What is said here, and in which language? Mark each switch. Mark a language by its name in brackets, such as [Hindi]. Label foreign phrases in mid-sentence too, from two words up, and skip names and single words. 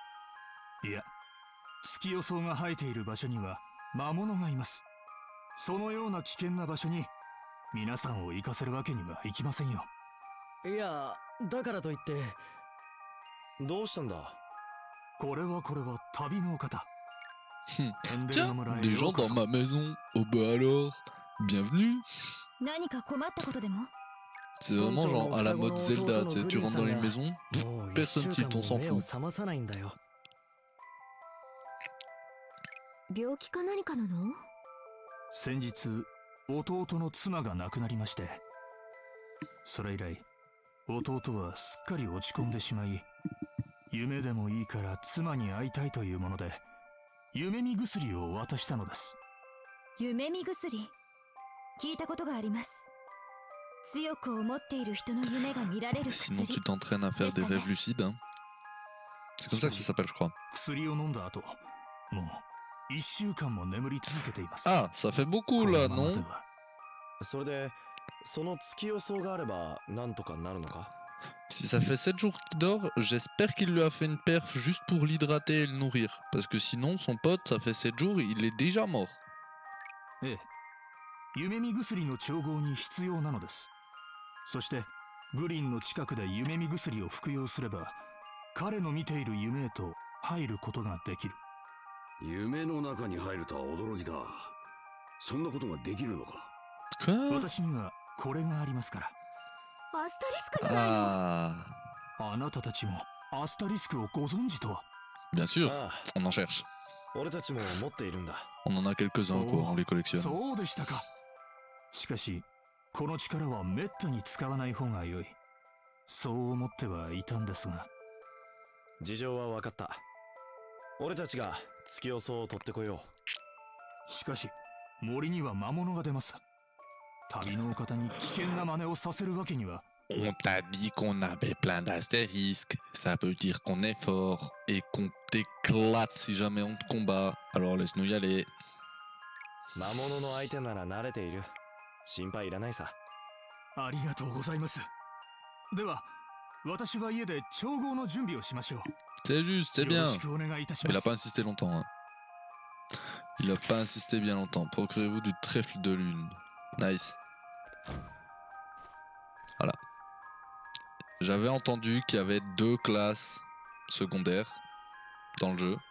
[Japanese] いや、月予想が生えている場所には魔物がいます。そのような危険な場所に皆さんを行かせるわけにはいきませんよ。いや、だからといって。どうしたんだ？これは旅の方。 [French] Tiens, des gens dans ma maison. Oh bah alors, bienvenue. [Japanese] 何か困ったことでも？ [French] C'est vraiment genre à la mode Zelda, tu sais, tu rentres dans les maisons, [Japanese] もう [French] personne [Japanese] 1週 tilde, 間 [French] on s'en [Japanese] も目を [French] fout. [Japanese] 覚まさないんだよ。病気か何かなの？先日弟の妻が亡くなりまして、それ以来弟はすっかり落ち込んでしまい、夢でもいいから妻に会いたいというもので夢見薬を渡したのです。夢見薬、聞いたことがあります。強く思っている人の夢が見られる [French] Sinon, [Japanese] 薬 [French] tu。t'entraînes à faire des rêves lucides. Hein. C'est comme ça que ça s'appelle, je crois. [Japanese] 薬を飲んだ後、もう1週間も眠り続けています。 [French] Ah, ça fait beaucoup [Japanese] この [French] là, [Japanese] ままで [French] non? [Japanese] はそれでその月予想があればなんとかなるのか？ [French] Si ça fait 7 jours qu'il dort, j'espère qu'il lui a fait une perf juste pour l'hydrater et le nourrir. Parce que sinon, son pote, ça fait 7 jours, il est déjà mort. [Japanese] ええ、夢見薬の調合に必要なのです。そしてグリーンの近くで夢見薬を服用すれば、彼の見ている夢へと入ることができる。夢の中に入るとは驚きだ。そんなことができるのか。 [French] Quoi? [Japanese] 私にはこれがありますから。アスタリスクじゃないの？ [French] Ah, [Japanese] あなたたちもアスタリスクをご存知とは。 [French] bien sûr, [Japanese] ああ、 [French] on en cherche. [Japanese] 俺たちも持っているんだ。 [French] On en a quelques-uns, quoi, on les collectionne. [Japanese] そうでしたか。しかしこの力はめったに使わない方が良い。そう思ってはいたんですが。事情は分かった。俺たちが月予想を取ってこよしかし森には魔物が出ます。旅のお方に危険な真似をさせるわけには。 [French] On t'a dit qu'on avait plein d'astérisques. Ça veut dire qu'on est fort et qu'on t'éclate si jamais on te combat. Alors laisse-nous y aller. [Japanese] う。魔物の相手なら慣れている。心配いらないさ。ありがとうございます。では私は家で調合の準備をしましょう。 [French] C'est juste, c'est [Japanese] よ [French] bien. [Japanese] ろしくお願いいたしま [French] Il a [Japanese] す。 [French] pas insisté longtemps. Hein. Il a pas insisté bien longtemps. Procurez-vous du trèfle de lune. Nice. Voilà. J'avais entendu qu'il y avait 2 classes secondaires dans le jeu.